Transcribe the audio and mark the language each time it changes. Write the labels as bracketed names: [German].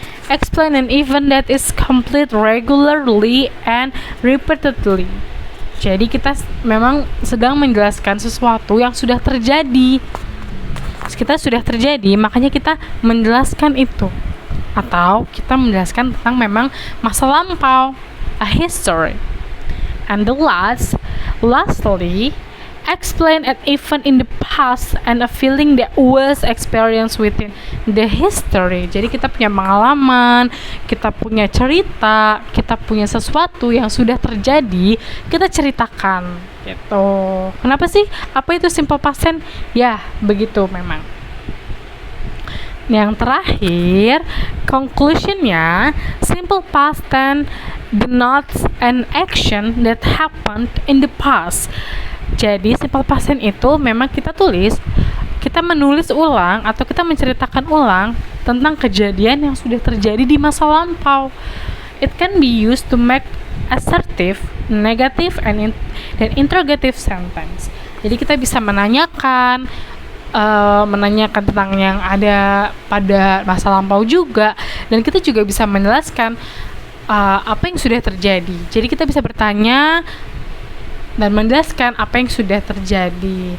[English] Explain an event that is complete regularly and repeatedly. [Indonesian] Jadi kita memang sedang menjelaskan sesuatu yang sudah terjadi. Makanya kita menjelaskan itu. Atau kita menjelaskan tentang memang masa lampau, a history. [English] And lastly, explain an event in the past and a feeling that was experienced within the history. [Indonesian] Jadi kita punya pengalaman, kita punya cerita, kita punya sesuatu yang sudah terjadi, kita ceritakan gitu. Kenapa sih? Apa itu simple past tense? Ya, begitu memang. [English] Yang terakhir, conclusionnya, simple past tense denotes an action that happened in the past. [Indonesian] Jadi simple past tense itu memang kita menulis ulang atau kita menceritakan ulang tentang kejadian yang sudah terjadi di masa lampau. [English] It can be used to make assertive, negative, and interrogative sentence. [Indonesian] Jadi kita bisa menanyakan tentang yang ada pada masa lampau juga, dan kita juga bisa menjelaskan apa yang sudah terjadi. Jadi kita bisa bertanya dan menjelaskan apa yang sudah terjadi.